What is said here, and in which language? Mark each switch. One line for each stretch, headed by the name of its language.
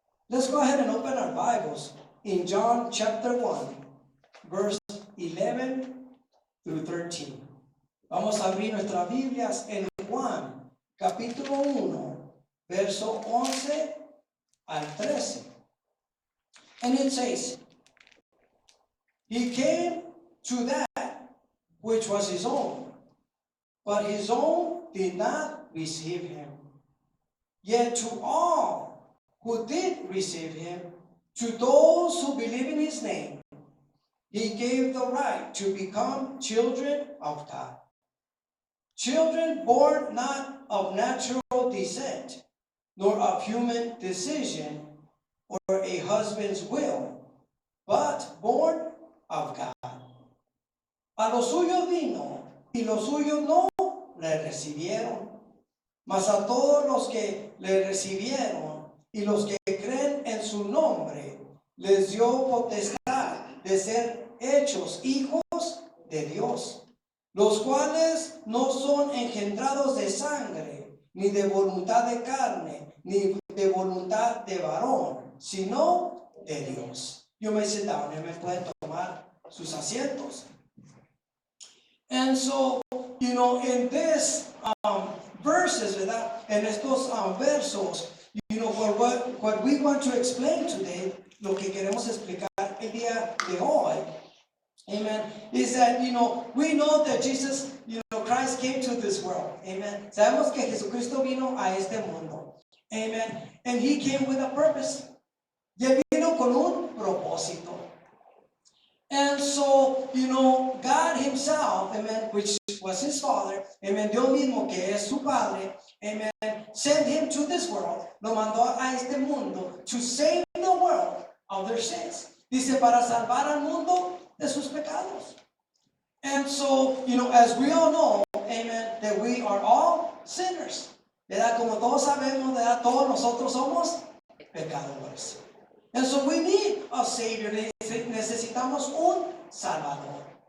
English: Let's go ahead and open our Bibles in John chapter 1, verse 11 through 13.
Spanish: Vamos a abrir nuestras Biblias en Juan, capítulo 1, verso 11 al 13.
English: And it says, He came to that which was his own, but his own did not receive him. Yet to all who did receive him, to those who believe in his name, he gave the right to become children of God. Children born not of natural descent, nor of human decision, or a husband's will, but born of God.
Spanish: A los suyos vino, y los suyos no le recibieron. Mas a todos los que le recibieron y los que creen en su nombre, les dio potestad de ser hechos hijos de Dios, los cuales no son engendrados de sangre, ni de voluntad de carne, ni de voluntad de varón, sino de Dios.
English: You may sit down,
Spanish: y me pueden tomar sus asientos.
English: And so, in this verses, ¿verdad?
Spanish: En estos versos,
English: what we want to explain today,
Spanish: lo que queremos explicar el día de hoy,
English: amen, is that, we know that Jesus, Christ came to this world, amen.
Spanish: Sabemos que Jesucristo vino a este mundo, amen.
English: And he came with a purpose.
Spanish: Y él vino con un propósito.
English: And so, God himself, amen, which was his father, amen,
Spanish: Dios mismo que es su padre,
English: amen, sent him to this world,
Spanish: lo mandó a este mundo
English: to save the world of their sins.
Spanish: Dice, para salvar al mundo de sus pecados.
English: And so, as we all know, amen, that we are all sinners.
Spanish: ¿Verdad? Como todos sabemos, ¿verdad? Todos nosotros somos pecadores.
English: And so we need a Savior.
Spanish: Necesitamos un Salvador.